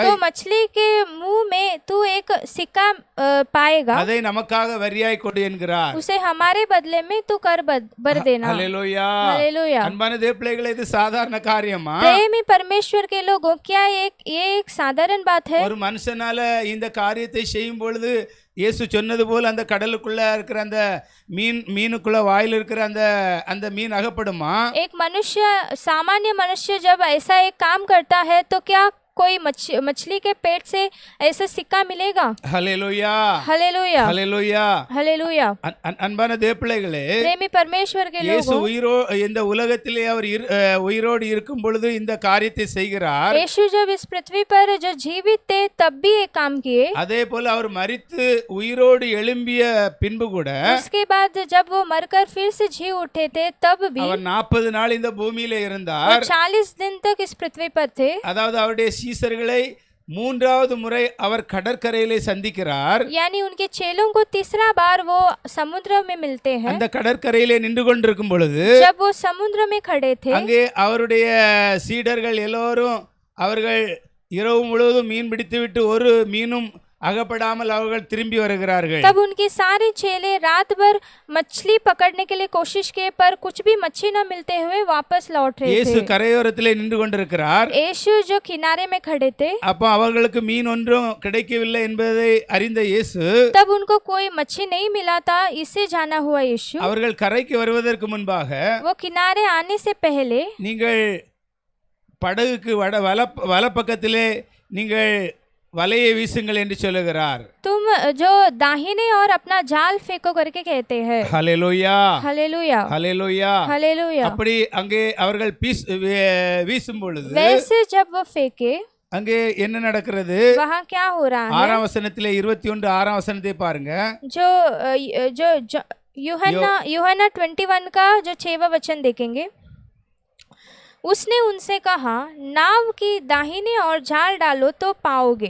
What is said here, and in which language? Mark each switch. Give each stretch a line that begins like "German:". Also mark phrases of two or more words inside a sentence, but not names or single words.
Hindi: तो मछली के मुंह में तू एक सिक्का पाएगा,
Tamil: அதை நமக்காக வரியாய் கொடு என்கிறார்.
Hindi: उसे हमारे बदले में तू कर भर देना।
Tamil: ஹல்லேலூயா.
Hindi: हालेलुया।
Tamil: அன்பான தேவப்பிள்ளைகளே, இது சாதாரண காரியமா?
Hindi: प्रेमी परमेश्वर के लोगों, क्या ये एक साधारण बात है?
Tamil: ஒரு மனுஷனால இந்த காரியத்தை செய்யும் பொழுது இயேசு சொன்னது போல் அந்த கடலுக்குள்ள இருக்கிற அந்த மீனுக்குள்ள வாயில் இருக்கிற அந்த மீன் அகப்படுமா?
Hindi: एक मनुष्य, सामान्य मनुष्य जब ऐसा एक काम करता है तो क्या कोई मछली के पेट से ऐसा सिक्का मिलेगा?
Tamil: ஹல்லேலூயா.
Hindi: हालेलुया।
Tamil: ஹல்லேலூயா.
Hindi: हालेलुया।
Tamil: அன்பான தேவப்பிள்ளைகளே,
Hindi: प्रेमी परमेश्वर के
Tamil: இயேசு
Hindi: लोगों,
Tamil: இந்த உலகத்திலே அவர் உயிரோடு இருக்கும் பொழுது இந்த காரியத்தை செய்கிறார்.
Hindi: यीशु जब इस पृथ्वी पर जो जीवित थे तब भी एक काम किए।
Tamil: அதே போல அவர் மரித்து உயிரோடு எழும்பிய பின்பு கூட
Hindi: उसके बाद जब वो मरकर फिर से जी उठे थे तब भी
Tamil: அவர் 40 நாள் இந்த பூமியிலே
Hindi: वो
Tamil: இருந்தார்.
Hindi: 40 दिन तक इस पृथ्वी पर थे।
Tamil: அதாவது அவருடைய சீசர்களை மூன்றாவது முறை அவர் கடற்கரையிலே சந்திக்கிறார்.
Hindi: यानी उनके चेलों को तीसरा बार वो समुद्र में मिलते हैं।
Tamil: அந்த கடற்கரையிலே நின்று கொண்டிருக்கும் பொழுது
Hindi: जब वो समुद्र में खड़े थे,
Tamil: அங்கே அவருடைய சீடர்கள் எல்லோரும் அவர்கள் இரவு முழுவதும் மீன் பிடித்துவிட்டு ஒரு மீனும் அகப்படாமல் அவர்கள் திரும்பி வருகிறார்கள்.
Hindi: तब उनके सारे चेले रात भर मछली पकड़ने के लिए कोशिश किए पर कुछ भी मच्छी न मिलते हुए वापस लौट रहे
Tamil: இயேசு
Hindi: थे।
Tamil: கரையோரத்திலே நின்று கொண்டிருக்கிறார்.
Hindi: यीशु जो किनारे में खड़े थे,
Tamil: அப்போ அவர்களுக்கு மீன் ஒன்றும் கிடைக்கவில்லை என்பதை அறிந்த இயேசு
Hindi: तब उनको कोई मच्छी नहीं मिला था। इससे जाना हुआ यीशु,
Tamil: அவர்கள் கரைக்கு வருவதற்கு முன்பாக,
Hindi: वो किनारे आने से पहले
Tamil: நீங்கள் படகுக்கு வலப்பக்கத்திலே நீங்கள் வலையை வீசுங்கள் என்று சொல்லுகிறார்.
Hindi: तुम जो दाहिने और अपना जाल फेंको करके कहते हैं।
Tamil: ஹல்லேலூயா.
Hindi: हालेलुया।
Tamil: ஹல்லேலூயா.
Hindi: हालेलुया।
Tamil: அப்படி அங்கே அவர்கள் வீசும் பொழுது
Hindi: वैसे जब वो फेंके,
Tamil: அங்கே என்ன நடக்கிறது?
Hindi: वहाँ क्या हो रहा है?
Tamil: 6ஆம் வசனத்திலே 21 6ஆம் வசனத்தை பாருங்க.
Hindi: जो जो जो यूहन्ना 21 का जो 6वां वचन देखेंगे। उसने उनसे कहा, नाव की दाहिने और जाल डालो तो पाओगे।